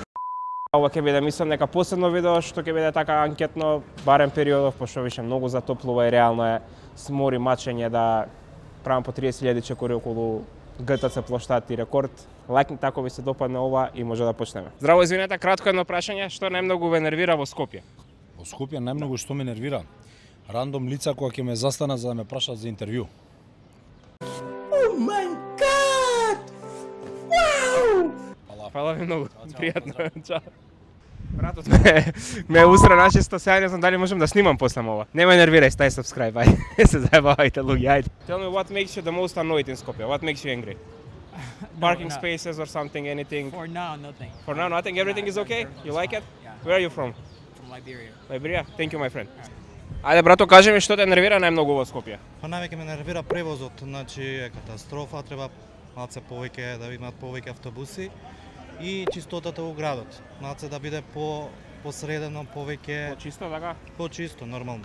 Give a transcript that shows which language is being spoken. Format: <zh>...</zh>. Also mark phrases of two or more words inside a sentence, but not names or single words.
<mk>Ова ќе биде, мислам, нека последно видео што ќе биде така анкетно, барем периодов, пошто више многу затоплува и реално е смори мачење да правам по 30.000 чекори околу ГТЦ плоштад и рекорд. Лајкни ако ви се допадне ова и може да почнеме. Здраво, извинете, кратко едно прашање, што најмногу ве нервира во Скопје? Во Скопје најмногу што ме нервира? Рандом лица кои ќе ме застанат за да ме прашаат за интервју.</mk> <en>Oh my god!</en> <mk>Wow! Фала ви многу. Пријатно. Чао. Братот ме усра начисто, сега не знам дали можам да снимам после ова. Нема нервирај, стај subscribe, ајде. Се заебавајте луѓе, ајде.</mk> <en>Tell me what makes you the most annoyed in Skopje? What makes you angry? Parking spaces or something, anything? For now, nothing. For now, nothing. Everything is okay? You like it? Yeah. Where are you from? From Liberia. Liberia? Thank you, my friend.</en> <mk>Ајде, брато, кажи ми што те нервира најмногу во Скопје? Па највеќе ме нервира превозот, значи е катастрофа, треба малце повеќе да имаат повеќе автобуси и чистотата во градот. Малце да биде посредено повеќе Чисто така? почисто, нормално.</mk>